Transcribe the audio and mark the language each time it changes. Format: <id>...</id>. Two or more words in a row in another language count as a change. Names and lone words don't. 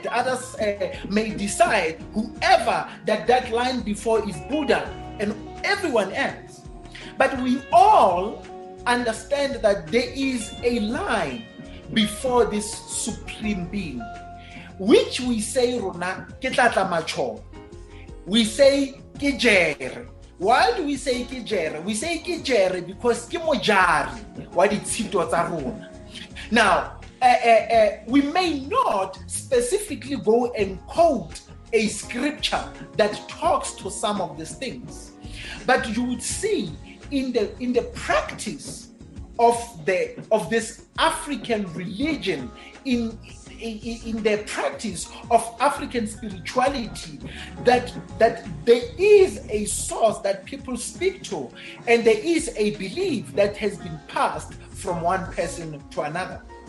<en>Others may decide whoever that line before is Buddha and everyone else. But we all understand that there is a line before this supreme being, which we say</en> <st>Rona ke tlatla macho.</st> <en>We say</en> <st>ke jere.</st> <en>Why do we say</en> <st>ke jere?</st> <en>We say</en> <st>ke jere because ke mojari wa ditshito tsa rona.</st> <en>Now, we may not specifically go and quote a scripture that talks to some of these things, but you would see in the practice of this African religion, in the practice of African spirituality, that there is a source that people speak to, and there is a belief that has been passed from one person to another.</en>